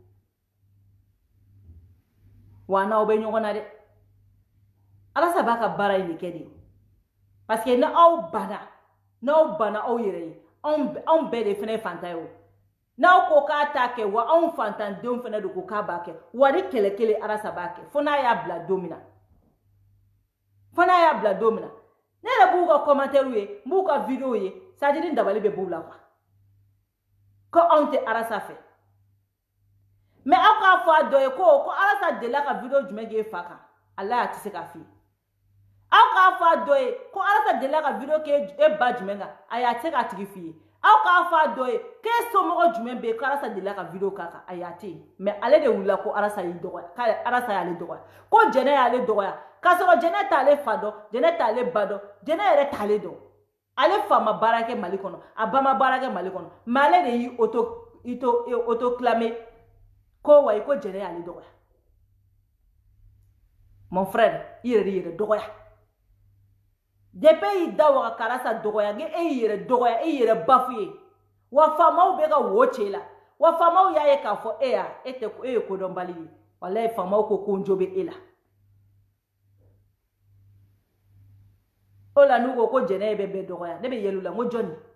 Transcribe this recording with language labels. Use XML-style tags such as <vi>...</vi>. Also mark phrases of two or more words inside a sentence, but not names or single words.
<bm>wa n'aw bɛ ɲɔgɔn na dɛ arasa b'a ka baara in de kɛ de parce que n'aw banna aw yɛrɛ ye anw bɛɛ de fɛnɛ ye fantan ye o n'aw ko k'a t'a kɛ wa anw fantandenw fɛnɛ de ko k'a b'a kɛ wa ni kɛlɛ kelen arasa b'a kɛ fo n'a y'a bila don min na ne yɛrɛ b'u ka commentaire ye n b'u ka vidéo ye</bm> <fr>c'est à dire</fr> <bm>dabali bɛ b'u la quoi ko anw tɛ arasa fɛ mais aw k'a fɔ a dɔ ye ko arasa delila ka vidéo jumɛn k'e fa kan ala a tɛ se k'a f'i ye aw k'a fɔ a dɔ ye ko arasa delila ka vidéo k'e ba jumɛn kan ayi a tɛ se k'a tigi f'i ye aw k'a fɔ a dɔ ye k'e somɔgɔ jumɛn bɛ yen ko arasa delila ka vidéo k'a kan ayi a tɛ yen mais ale de wulila ko arasa y'i dɔgɔya arasa y'ale dɔgɔya ko jɛnɛ y'ale dɔgɔya k'a sɔrɔ jɛnɛ t'ale fa dɔn jɛnɛ t'ale ba dɔn jɛnɛ yɛrɛ t'ale dɔn ale fa ma baara kɛ Mali kɔnɔ a ba ma baara kɛ Mali kɔnɔ mais ale de y'i autoclamé ko wa ko jɛnɛ y'ale dɔgɔya</bm> <fr>mon frère</fr> <bm>i yɛrɛ dɔgɔya depuis y'i da waga ka arasa dɔgɔya nge e y'i yɛrɛ dɔgɔya e y'i yɛrɛ bafoué wa faamaw bɛ ka wo cɛ la wa faamaw y'a ye k'a fɔ e ye kodɔnbali ye walayi faamaw ko n jo bɛ e la o la n'u ko jɛnɛ bɛ bɛɛ dɔgɔya ne bɛ yɛlɛ u la n ko jɔnni</bm>